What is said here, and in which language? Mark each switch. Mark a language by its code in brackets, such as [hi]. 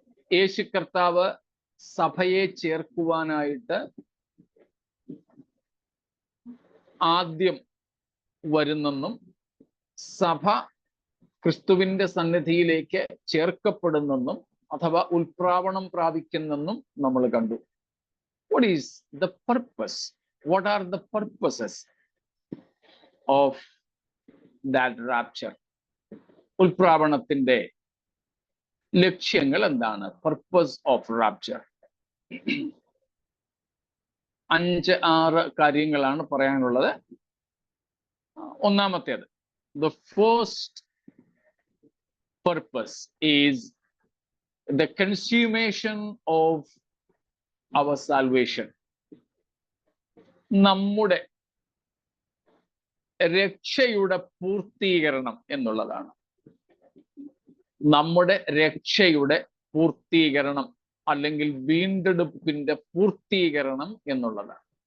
[ml] യേശു കർത്താവ് സഭയെ ചേർക്കുവാനായിട്ട് ആദ്യം വരുന്നെന്നും സഭ ക്രിസ്തുവിന്റെ സന്നിധിയിലേക്ക് ചേർക്കപ്പെടുന്നെന്നും അഥവാ ഉൽപ്രാവണം പ്രാപിക്കുന്നെന്നും നമ്മൾ കണ്ടു. [en] What is the purpose? What are the purposes of that rapture? [ml] ഉൽപ്രാവണത്തിന്റെ ലക്ഷ്യങ്ങൾ എന്താണ്? [en] Purpose of rapture. [ml] 5-6 കാര്യങ്ങളാണ് പറയാനുള്ളത്. ഒന്നാമത്തേത്, [en] the first purpose is the consummation of our salvation. [ml] നമ്മുടെ രക്ഷയുടെ പൂർത്തീകരണം എന്നുള്ളതാണ്. നമ്മുടെ രക്ഷയുടെ പൂർത്തീകരണം അല്ലെങ്കിൽ വീണ്ടെടുപ്പിന്റെ പൂർത്തീകരണം എന്നുള്ളതാണ്.